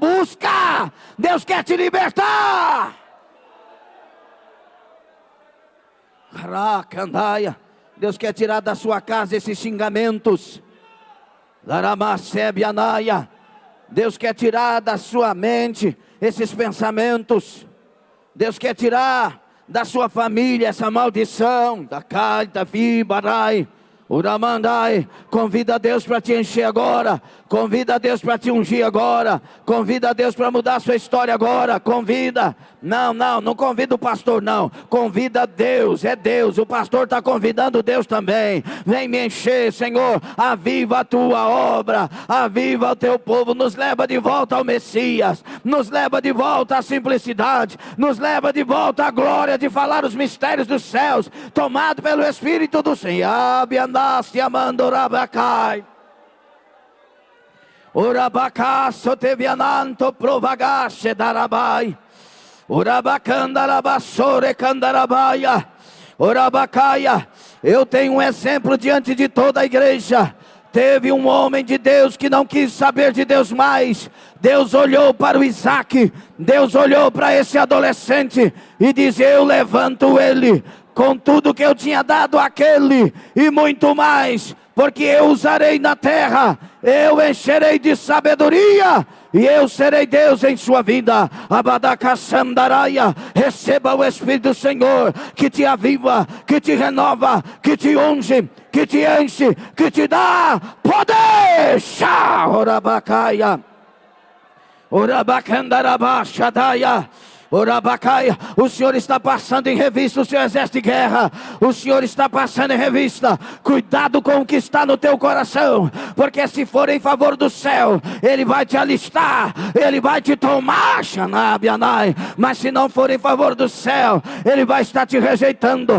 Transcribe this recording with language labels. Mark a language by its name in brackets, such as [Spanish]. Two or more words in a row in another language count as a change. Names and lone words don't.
[Portuguese] Busca. Deus quer te libertar. Caraca, andaia. Deus quer tirar da sua casa esses xingamentos. Laramacebe anaia. Deus quer tirar da sua mente esses pensamentos. Deus quer tirar da sua família essa maldição. Da caita, vibarai, uramandai. Convida a Deus para te encher agora. Convida a Deus para te ungir agora. Convida a Deus para mudar a sua história agora. Convida. Não convida o pastor, não. Convida Deus, é Deus. O pastor está convidando Deus também. Vem me encher, Senhor. Aviva a tua obra. Aviva o teu povo. Nos leva de volta ao Messias. Nos leva de volta à simplicidade. Nos leva de volta à glória de falar os mistérios dos céus. Tomado pelo Espírito do Senhor. Abiandaste amandorabacai. Orabacaço teviananto provagache darabai. Orabacandarabassore candarabaia. Orabacaia. Eu tenho um exemplo diante de toda a igreja. Teve um homem de Deus que não quis saber de Deus mais. Deus olhou para o Isaac. Deus olhou para esse adolescente e disse: eu levanto ele com tudo que eu tinha dado àquele e muito mais, porque eu usarei na terra, eu encherei de sabedoria, e eu serei Deus em sua vida. Abadacaçandaraia. Receba o Espírito do Senhor, que te aviva, que te renova, que te unge, que te enche, que te dá poder. Orabacaia. Orabacandarabachadaia. Orabacaia. O Senhor está passando em revista o seu exército de guerra. O Senhor está passando em revista. Cuidado com o que está no teu coração, porque se for em favor do céu, Ele vai te alistar, Ele vai te tomar, Xanabianai. Mas se não for em favor do céu, Ele vai estar te rejeitando.